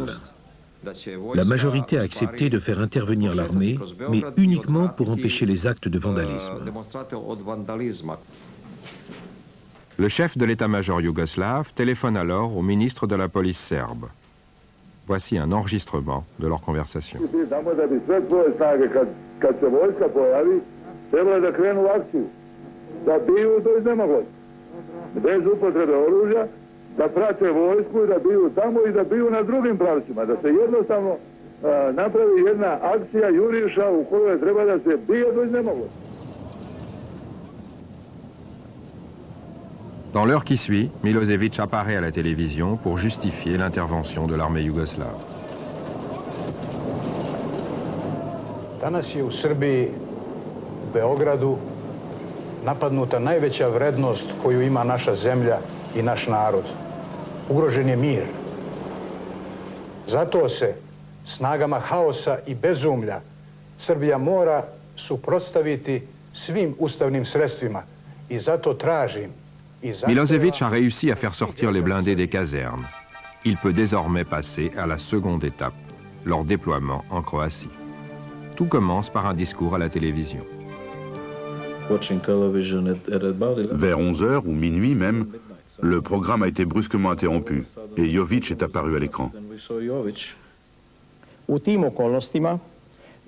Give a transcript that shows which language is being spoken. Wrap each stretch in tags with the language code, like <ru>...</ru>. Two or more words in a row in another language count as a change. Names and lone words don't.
<fr>La majorité a accepté de faire intervenir l'armée, mais uniquement pour empêcher les actes de vandalisme. Le chef de l'état-major yougoslave téléphone alors au ministre de la police serbe. Voici un enregistrement de leur conversation.</fr> <sr>Bez upotrebe oružja, da prate vojsku i da biju tamo i da biju na drugim pravcima, da se jednostavno napravi jedna akcija juriša u kojoj treba da se bije do iznemoglosti.</sr> <fr>Dans l'heure qui suit, Milošević apparaît à la télévision pour justifier l'intervention de l'armée yougoslave.</fr> <sr>Danas je u Srbiji, u Beogradu, napadnuta najveća vrednost koju ima naša zemlja i naš narod. Ugrožen je mir. Zato se snagama haosa i bezumlja Srbija mora suprotstaviti svim ustavnim sredstvima i zato tražim.</sr> <fr>Milošević a réussi à faire sortir les blindés des casernes. Il peut désormais passer à la seconde étape, leur déploiement en Croatie. Tout commence par un discours à la télévision. Vers 11h ou minuit même, le programme a été brusquement interrompu et Jović est apparu à l'écran.</fr>